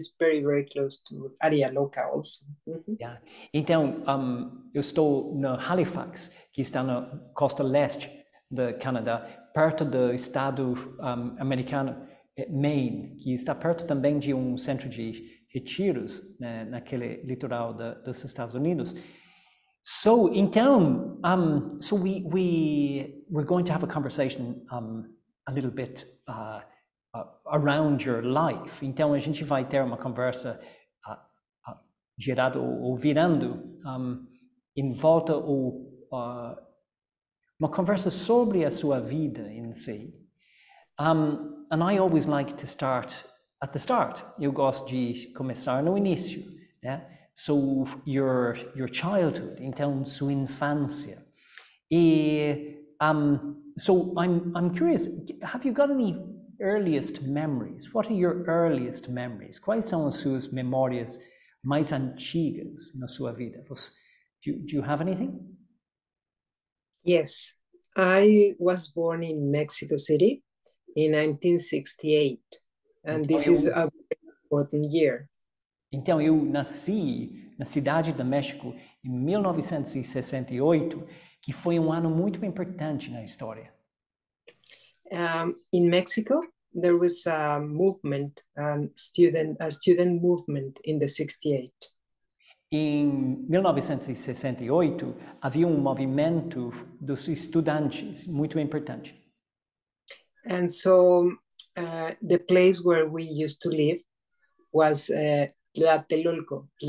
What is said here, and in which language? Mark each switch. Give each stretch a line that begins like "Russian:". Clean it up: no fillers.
English: It's very, very close to Arialoca also. Yeah.
Portuguese: Então, eu estou no Halifax, que está na costa leste do Canadá, perto do estado americano Maine, que está perto também de um centro de retiros, né, naquele litoral dos Estados Unidos.
English: So, então, so we're going to have a conversation a little bit around your life.
Portuguese: Então, a gente vai ter uma conversa gerado ou virando em volta ou uma conversa sobre a sua vida em si.
English: And I always like to start at the start.
Portuguese: Eu gosto de começar no início, né?
English: So your childhood,
Portuguese: então sua infância.
English: E so I'm curious, have you got any earliest memories? What are your earliest memories?
Portuguese: Quais são as suas memórias mais antigas na sua vida?
English: Do you have anything? Yes, I was born in Mexico City in 1968, and this is a very important year.
Portuguese: Então, eu nasci na cidade do México em 1968, que foi um ano muito importante na história.
English: In Mexico, there was a movement, a student movement in the 68.
Portuguese: Em 1968, havia um movimento dos estudantes muito importante.
English: And so the place where we used to live was Tlatelolco.